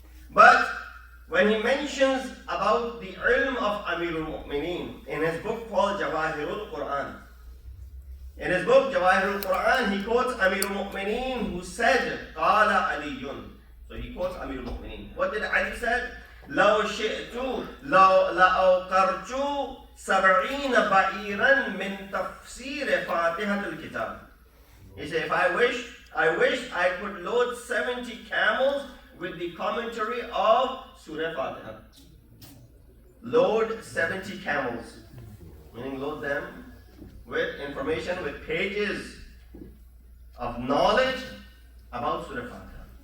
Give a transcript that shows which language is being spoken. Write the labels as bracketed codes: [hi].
[en] But when he mentions about the ilm of Amirul Mu'mineen in his book called Jawahirul Quran, in his book Jawahirul Quran, he quotes Amirul Mu'mineen who said, Qala Aliyun. So he quotes Amirul Mu'mineen. What did Ali say? [ar] لو شئت لأوقرت 70 بعيرا من تفسير فاتحة الكتاب. [en] He said, if I wish I could load 70 camels with the commentary of Surah Fatiha. Load 70 camels, meaning load them with information, with pages of knowledge about Surah Fatiha.